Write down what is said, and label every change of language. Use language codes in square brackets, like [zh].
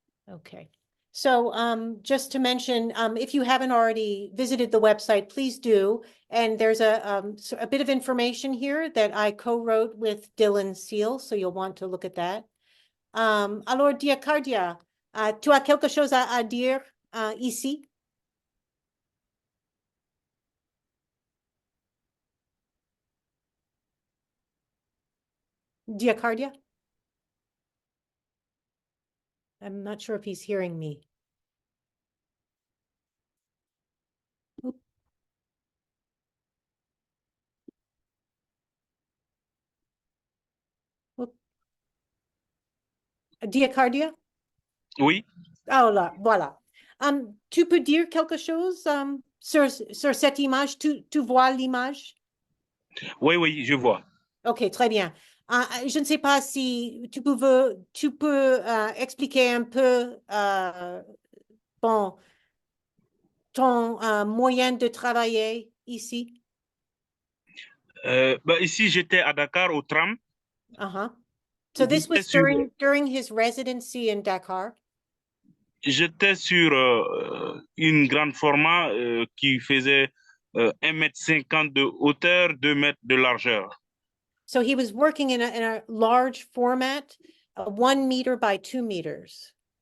[en] Okay. So just to mention, if you haven't already visited the website, please do. And there's a bit of information here that I co-wrote with Dylan Seal, so you'll want to look at that. [fr] Alors, Diakardia, tu as quelque chose à dire ici? Diakardia? [en] I'm not sure if he's hearing me. Oop. Oop. [fr] Diakardia? Oui. Oh là, voilà. Tu peux dire quelque chose sur cette image? Tu vois l'image? Oui, oui, je vois. Ok, très bien. Je ne sais pas si tu peux expliquer un peu bon, ton moyen de travailler ici. Bah, ici, j'étais à Dakar au tram. [en] Uh-huh. So this [fr] J'étais [en] was [fr] sur, [en] during his residency in Dakar. [fr] j'étais sur une grande format qui faisait 1,50 m de hauteur, 2 m de largeur. [en] So he was working in a large format, 1 meter by 2 meters.